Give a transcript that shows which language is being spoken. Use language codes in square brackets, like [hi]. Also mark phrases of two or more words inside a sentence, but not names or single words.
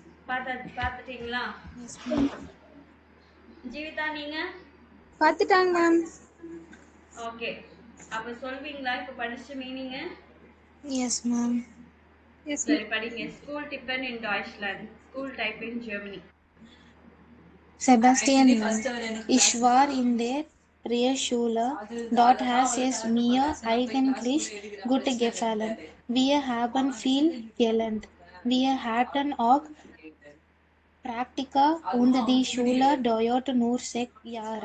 [ta] பார்த்துட்டீங்களா? [en] yes ma'am. [ta] ஜீவிதா நீங்கள் பார்த்துட்டாங்க மேம். ஓகே, அப்போ சொல்வீங்களா இப்போ படிச்ச மீனிங்கு? [en] yes ma'am. [ta] சரி படிங்க. [de] Schultypen in Deutschland, [en] school type in Germany. [de] Sebastian, ich war in der Realschule. Dort hat es mir eigentlich gut gefallen. Wir haben viel gelernt. Wir hatten auch Praktika und die Schule dauerte nur 6 Jahre.